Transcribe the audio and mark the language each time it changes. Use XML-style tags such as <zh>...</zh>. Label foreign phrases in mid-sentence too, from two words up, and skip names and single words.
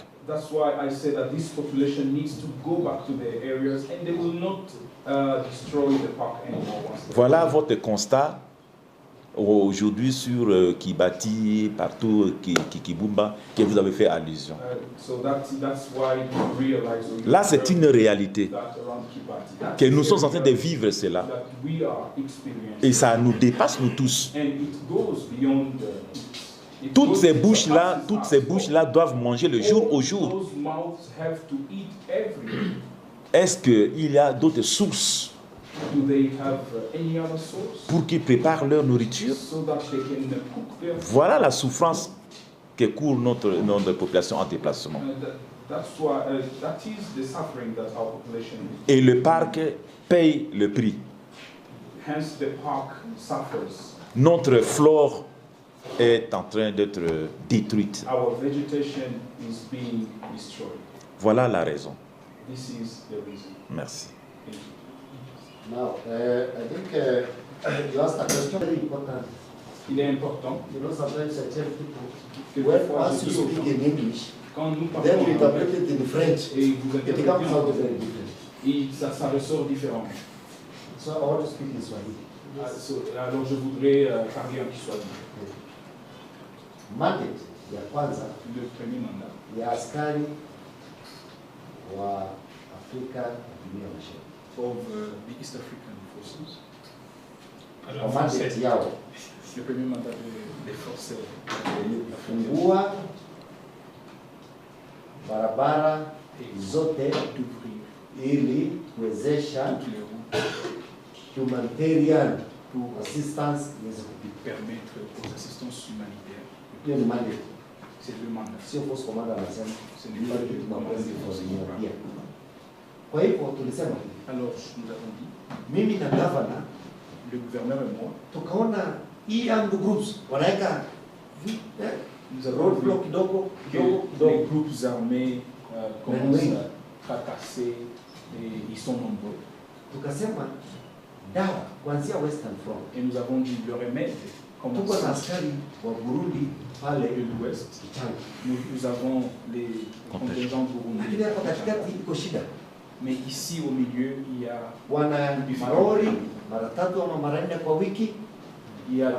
<en>That's why I said that this population needs to go back to their areas and they will not destroy the park anymore.</en> <fr>Voilà votre constat aujourd'hui sur Kibati, partout, Kikibumba, que vous avez fait allusion.</fr> <en>So that's why you realize</en> <fr>Là, c'est une réalité</fr> <en>that around Kibati,</en> <fr>que nous sommes en train de vivre cela.</fr> <en>that we are experiencing.</en> <fr>Et ça nous dépasse, nous tous.</fr> <en>And it goes beyond it</en> <fr>Toutes</fr> <en>goes-</en> <fr>ces</fr> <en>it</en> <fr>bouches-là,</fr> <en>surpasses us.</en> <fr>doivent manger le jour au</fr> <en>All</en> <fr>jour.</fr> <en>those mouths have to eat every day.</en> <fr>Est-ce qu'il y a d'autres sources</fr> <en>Do they have any other source</en> <fr>pour qu'ils préparent leur nourriture?</fr> <en>so that they can cook their food?</en> <fr>Voilà la souffrance que court notre population en déplacement.</fr> <en>That's why that is the suffering that our population is.</en> <fr>Et le parc paye le prix.</fr> <en>Hence, the park suffers.</en> <fr>Notre flore est en train d'être détruite.</fr> <en>Our vegetation is being destroyed.</en> <fr>Voilà la raison.</fr> <en>This is the reason.</en> <fr>Merci.</fr> <en>Thank you. Now, I think you asked a question very important.</en> <fr>Il est important</fr> <en>You know, sometimes I tell people,</en> <fr>que</fr> <en>when</en> <fr>des fois,</fr> <en>once</en> <fr>je</fr> <en>you</en> <fr>dis aux</fr> <en>speak</en> <fr>gens,</fr> <en>in English,</en> <fr>quand nous</fr> <en>then</en> <fr>parlons</fr> <en>you</en> <fr>en</fr> <en>interpret</en> <fr>anglais</fr> <en>it in French,</en> <fr>et vous</fr> <en>it</en> <fr>interprétez</fr> <en>comes</en> <fr>en</fr> <en>out</en> <fr>anglais,</fr> <en>very different.</en> <fr>et ça ressort différent.</fr> <en>So I want to speak in Swahili.</en> <fr>Alors je voudrais parler en Kiswahili.</fr> <sw>Mandate ya kwanza</sw> <fr>Le premier mandat</fr> <sw>ya askari wa Afrika ya Dunia Mashariki.</sw> <en>of the East African Forces.</en> <sw>Kwa mandate yao</sw> <fr>Le premier mandat des forces</fr> <sw>ni kufungua barabara zote</sw> <fr>d'ouvrir</fr> <sw>ili kuwezesha</sw> <fr>toutes les routes</fr> <sw>humanitarian</sw> <fr>pour</fr> <sw>assistance iweze kupita.</sw> <fr>permettre aux assistances humanitaires.</fr> <sw>Hiyo ni mandate,</sw> <fr>C'est le mandat.</fr> <sw>sio</sw> <en>force commander</en> <sw>anasema,</sw> <fr>Ce n'est pas le commandement des forces</fr> <sw>pia.</sw> <fr>libérales.</fr> <sw>Kwa hivyo tulisema hivi,</sw> <fr>Alors, nous avons dit,</fr> <sw>mimi na governor</sw> <fr>le gouverneur et moi,</fr> <sw>tukaona hii</sw> <en>armed groups</en> <sw>wanaweka</sw> <fr>nous avons vu</fr> <sw>roadblock kidogo</sw> <fr>que</fr> <sw>kidogo</sw> <fr>les</fr> <sw>kidogo.</sw> <fr>groupes armés commencent à fracasser et ils sont nombreux.</fr> <sw>Tukasema dawa kuanzia</sw> <en>Western Front,</en> <fr>Et nous avons dit le remède</fr> <sw>tuko na</sw> <fr>commence</fr> <sw>askari wa Burundi pale</sw> <fr>de l'ouest.</fr> <sw>Kichanga,</sw> <fr>Nous avons les contingents</fr> <sw>lakini hapa</sw> <fr>burundais.</fr> <sw>katikati iko shida,</sw> <fr>Mais ici au milieu, il y a,</fr> <sw>wana malori mara 3 ama mara 4 kwa wiki,</sw> <fr>il y a,</fr>